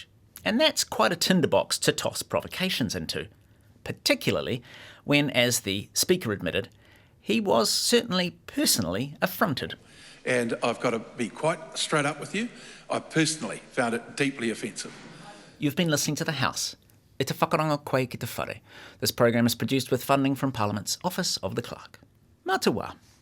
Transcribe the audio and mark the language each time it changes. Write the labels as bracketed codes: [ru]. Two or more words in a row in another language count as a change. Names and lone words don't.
[en] And that's quite a tinderbox to toss provocations into, particularly when, as the Speaker admitted, he was certainly personally affronted. And I've got to be quite straight up with you. I personally found it deeply offensive. You've been listening to The House. [mi] E te whakaranga koe ki te whare. [en] This program is produced with funding from Parliament's Office of the Clerk. [mi] Mā te wā.